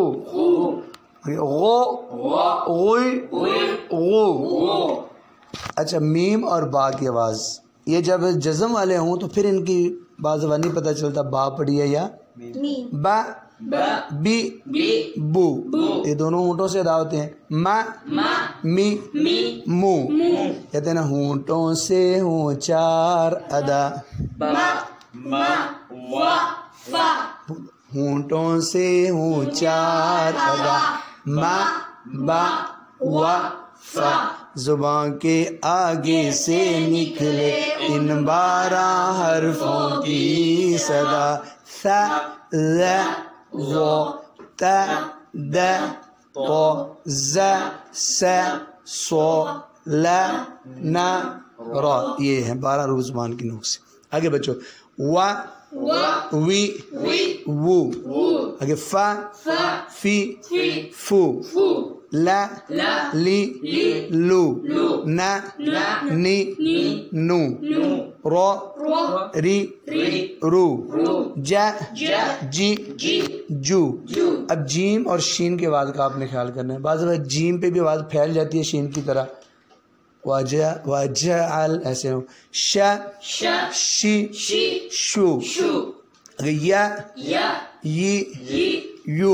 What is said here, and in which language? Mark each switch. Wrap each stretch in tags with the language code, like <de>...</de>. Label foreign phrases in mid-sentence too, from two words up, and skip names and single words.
<ur>غو غوئی غو. اچھا میم اور با کی آواز، یہ جب جزم والے ہوں تو پھر ان کی بعض نہیں پتہ چلتا با پڑی ہے یا با. بی بو، یہ دونوں ہونٹوں سے ادا ہوتے ہیں. ما می مو، کہتے ہیں نا ہونٹوں سے ہوں چار ادا. ہونٹوں سے ہوں چار ادا. ما با وا فا، زبان کے آگے سے نکلے ان 12 حرفوں کی صدا. ثا ذ ظ ت د ط ز س ص ل ن ر، یہ ہیں 12 حروف زبان کی نوک سے. آگے بچو. وا وی وو، آگے فا فی فو، لا لی لو، نا نی نو، رو ری رو، جا جی جو. اب جیم اور شین کے آواز کا آپ نے خیال کرنا ہے. بعض وقت جیم پہ بھی آواز پھیل جاتی ہے شین کی طرح، وجعل ایسے ہو. شا شی شو، یا یی یو.</ur>